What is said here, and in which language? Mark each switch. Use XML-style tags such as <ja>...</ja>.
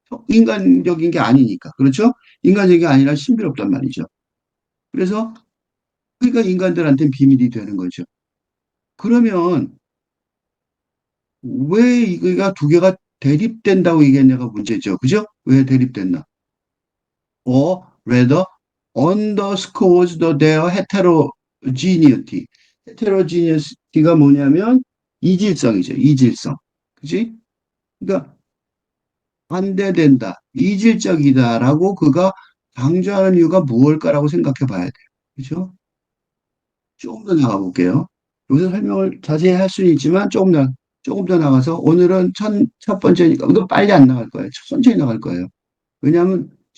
<ko>인간적인 게 아니니까. 그렇죠? 인간적인 게 아니라 신비롭단 말이죠. 그래서 그러니까 인간들한테는 비밀이 되는 거죠. 그러면 왜 이거가 두 개가 대립된다고 얘기했냐가 문제죠. 그죠? 왜 대립됐나?</ko> <en>Or rather underscores their heterogeneity.</en> <ko>heterogeneity가 뭐냐면 이질성이죠. 이질성. 그지? 그러니까 반대된다, 이질적이다라고 그가 강조하는 이유가 무엇일까라고 생각해 봐야 돼요. 그죠? 조금 더 나가 볼게요. 여기서 설명을 자세히 할 수는 있지만 조금 더 나가서 오늘은 첫 번째니까, 이거 빨리 안 나갈 거예요. 천천히 나갈 거예요. 왜냐하면</ko>